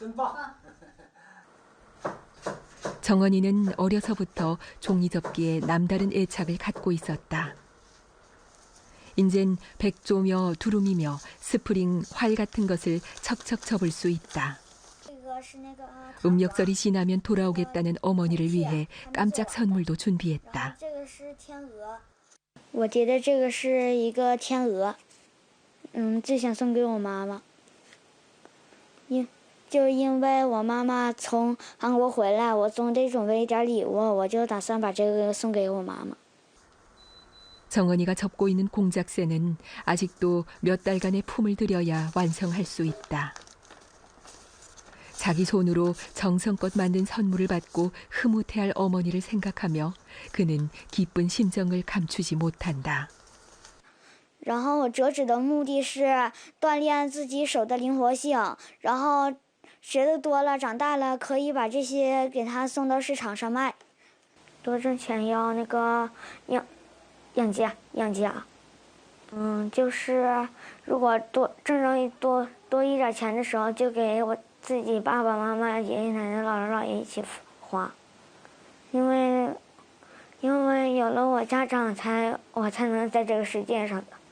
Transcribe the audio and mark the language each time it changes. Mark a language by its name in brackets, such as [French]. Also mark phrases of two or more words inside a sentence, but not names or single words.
[Korean] 정원이는 어려서부터 종이접기에 남다른 애착을 갖고 있었다. 인젠 백조며 두루미며 스프링, 활 같은 것을 척척 접을 수 있다. 음력설이 지나면 돌아오겠다는 어머니를 위해 깜짝 선물도 준비했다. [Chinese] 我觉得这个是一个天鹅，最想送给我妈妈。就因为我妈妈从韩国回来，我总得准备一点礼物，我就打算把这个送给我妈妈。 [Korean] 정원이가 접고 있는 공작새는 아직도 몇 달간의 품을 들여야 완성할 수 있다. 자기 손으로 정성껏 만든 선물을 받고 흐뭇해할 어머니를 생각하며 그는 기쁜 심정을 감추지 못한다. [Chinese] 然后我折纸的目的是锻炼自己手的灵活性，然后学的多了，长大了可以把这些给它送到市场上卖。多挣钱要那个养家。就是如果挣多一点钱的时候，就给我自己爸爸妈妈、爷爷奶奶、姥姥姥爷一起花，因为有了我家长我才能在这个世界上的。